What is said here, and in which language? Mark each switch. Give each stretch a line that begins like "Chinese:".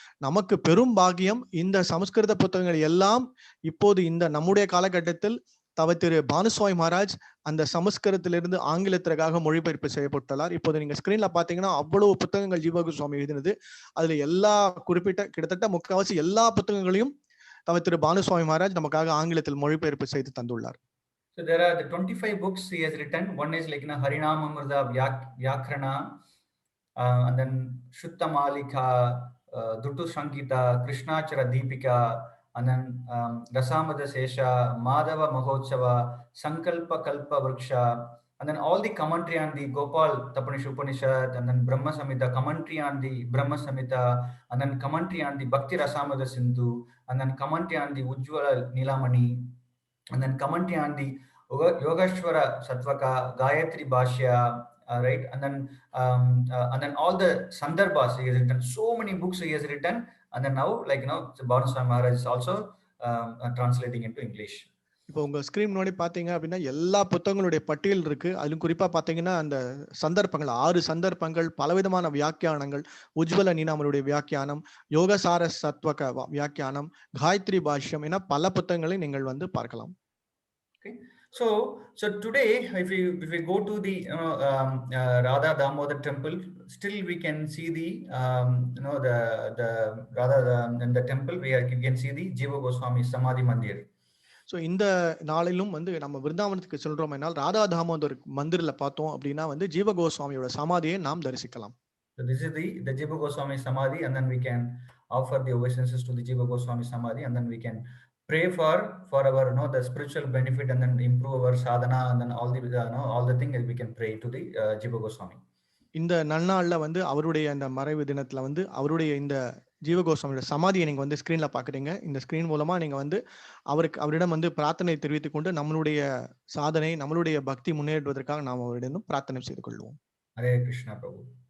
Tamil: நமக்கு பெரும் பாக்கியம், இந்த சமஸ்கிருத புத்தகங்கள் எல்லாம் இப்போது இந்த நம்முடைய காலகட்டத்தில் திரு பானுஸ்வாமி மகாராஜ் அந்த சமஸ்கிருதத்திலிருந்து ஆங்கிலத்திற்காக மொழிபெயர்ப்பு செய்யப்பட்டுள்ளார். இப்போது நீங்க ஸ்கிரீன்ல பாத்தீங்கன்னா அவ்வளவு புத்தகங்கள் ஜீவ கோஸ்வாமி எழுதினது. அதுல எல்லா கிட்டத்தட்ட முக்கால்வாசி எல்லா புத்தகங்களையும் திரு பானுஸ்வாமி மகாராஜ் நமக்காக ஆங்கிலத்தில் மொழிபெயர்ப்பு செய்து தந்துள்ளார்.
English: So there are the 25 books he has written. One is like Harinamamrita Vyakrana, and then Shutta Malika, Dutu Shankita, Krishnachara Deepika, and then Rasamada Sesha, Madhava Mahotsava, Sankalpa Kalpa Vriksha, and then all the commentary on the Gopal Upanishad, and then Brahma Samhita, commentary on the Brahma Samhita, and then commentary on the Bhakti Rasamada Sindhu, and then commentary on the Ujjvala Nilamani, and then commentary on the Yogashwara Satvaka, Gayatri Bhashya, right, and then all the Sandarbhas he has written. So many books he has written, and then now Bhanuswami Maharaj is also translating into English.
Tamil: இப்போ உங்க screen முன்னாடி பாத்தீங்க அப்படின்னா எல்லா புத்தகங்களுடைய பட்டியல் இருக்கு. அதிலும் குறிப்பா பாத்தீங்கன்னா அந்த சந்தர்ப்பங்கள் 6 சந்தர்ப்பங்கள், பலவிதமான வியாக்கியானங்கள், உஜ்வல நீனாமனுடைய வியாக்கியானம், யோகசார சத்வக வியாக்கியானம், காயத்ரி பாஷ்யம் என பல புத்தகங்களை நீங்கள் வந்து பார்க்கலாம்.
English: Okay, so today if we go to the Radha Damodar temple, still we can see the the Radha in the temple where you can see the Jiva Goswami Samadhi Mandir.
Tamil: So இந்த நாளிலும் வந்து நம்ம விருந்தாவனத்துக்கு சொல்றோம் என்னால் ராதா தாமோதர் மந்திரில் பார்த்தோம் அப்படின்னா வந்து ஜீவ கோஸ்வாமியோட சமாதியை நாம் தரிசிக்கலாம்.
English: So this is the Jiva Goswami Samadhi, and then we can offer the obeisances to the Jiva Goswami Samadhi, and then we can pray for our the spiritual benefit and then improve our sadhana and then all the all the things we can pray to the Jiva Goswami.
Tamil: இந்த நன்னாள்ல வந்து அவருடைய அந்த மறைவு தினத்துல வந்து அவருடைய இந்த ஜீவகோஸ்வாமியோட சமாதியை நீங்க வந்து ஸ்கிரீன்ல பாக்குறீங்க. இந்த ஸ்கிரீன் மூலமா நீங்க வந்து அவரிடம் வந்து பிரார்த்தனை தெரிவித்துக் கொண்டு நம்மளுடைய சாதனை, நம்மளுடைய பக்தி முன்னேறுவதற்காக நாம் அவரிடம் பிரார்த்தனை செய்து கொள்வோம்.
English: Hare Krishna Prabhu.